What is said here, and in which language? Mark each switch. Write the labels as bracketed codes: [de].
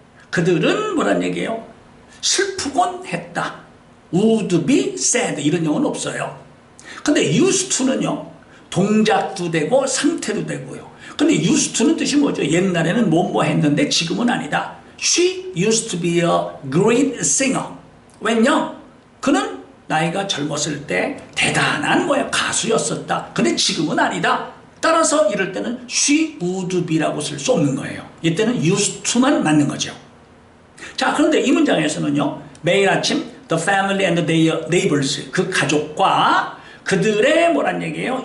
[ko] 그들은 뭐란 얘기예요? 슬프곤 했다. would be sad 이런 용어는 없어요. 근데 used to는요, 동작도 되고 상태도 되고요. 근데 used to는 뜻이 뭐죠? 옛날에는 뭐뭐 했는데 지금은 아니다. [en] She used to be a great singer. [ko] 왜냐? 그는 나이가 젊었을 때 대단한 뭐야 가수였었다. 근데 지금은 아니다. 따라서 이럴 때는 she would be라고 쓸 수 없는 거예요. 이때는 used to만 맞는 거죠. 자, 그런데 이 문장에서는요, 매일 아침 the family and their neighbors, 그 가족과 그들의 뭐란 얘기예요?